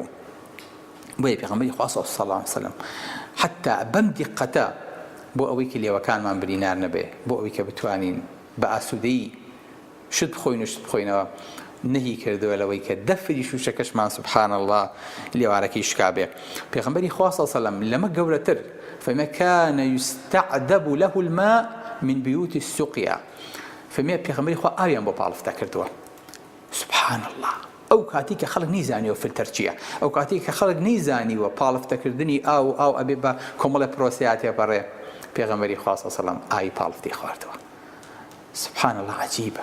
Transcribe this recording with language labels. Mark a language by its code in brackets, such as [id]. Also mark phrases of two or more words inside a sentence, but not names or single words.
[ckb] بۆیە پێغەمبەری خوا [ar] صلی الله علیه و سلم [ckb] حتا بەم دیقەتە بۆ ئەوەی کە لێوەکانمان برینار نەبێ، بۆ ئەوەی کە بتوانین بە ئاسوودەیی شت بخۆین و شت بخۆینەوە، نهی کردووە لەوەی کە دەفری شوشەکەشمان [ar] سبحان الله [ckb] لێوارەکەی شکابێ. پێغەمبەری خوا [ar] صلی الله علیه و سلم [ckb] لەمە گەورەتر [ar] فما كان يستعذب له الماء من بيوت السقيا. [ckb] فما پێغەمبەری خوا ئاویان بۆ پاڵفتا کردووە. [ar] سبحان الله، [ckb] ئەو کاتی کە خەڵک نەیزانیوە فلتەر چییە، ئەو کاتی کە خەڵک نەیزانیوە پاڵفتەکردنی ئاو ئەبێ بە کۆمەڵە پرۆسیات تێپەڕێ، پێغەمبەری خوا [ar] صلی الله علیه و سلم [ckb] ئاوی پاڵفتی خواردەوە. [ar] سبحان الله، عجیبە.